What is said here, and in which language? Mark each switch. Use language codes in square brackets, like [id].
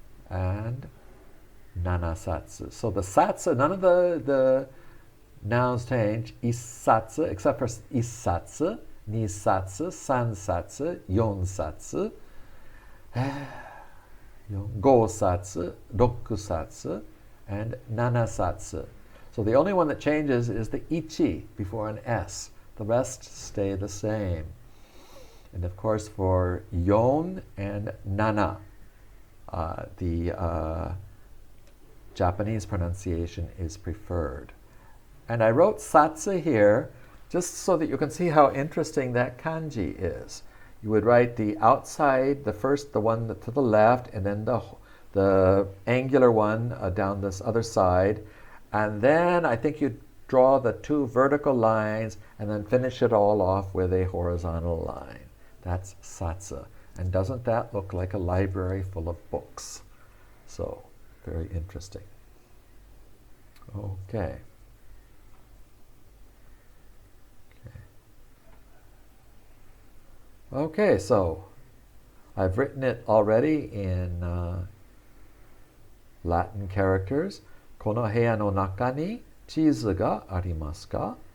[en] and 7冊.So the sats, none of the nouns change. [ja] 1冊 [en] except for [ja] 1冊、2冊、3冊、4冊、5冊、6冊、and 7冊. [en] So the only one that changes is the ichi before an S. The rest stay the same. And of course for yon and nana, the Japanese pronunciation is preferred. And I wrote satsu here just so that you can see how interesting that kanji is. You would write the outside, the one to the left, and then the angular one down this other side. And then I think you'd draw the two vertical lines and then finish it all off with a horizontal line. That's satsu. And doesn't that look like a library full of books? So, very interesting. Okay. Okay, so I've written it already in Latin characters. [ja] この部屋の中にチーズがありますか?